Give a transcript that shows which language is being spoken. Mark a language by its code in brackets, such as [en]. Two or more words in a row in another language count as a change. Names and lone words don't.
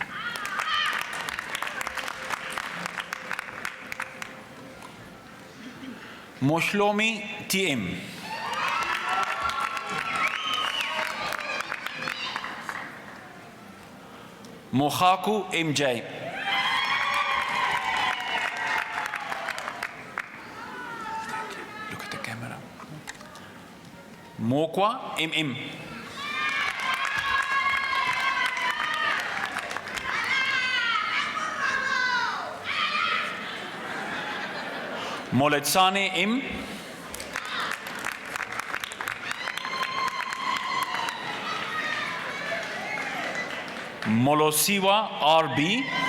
[en] Moshlomi TM. Mohaku MJ. Look at the camera. Mokwa MM. Moletsane M. Molosiwa RB.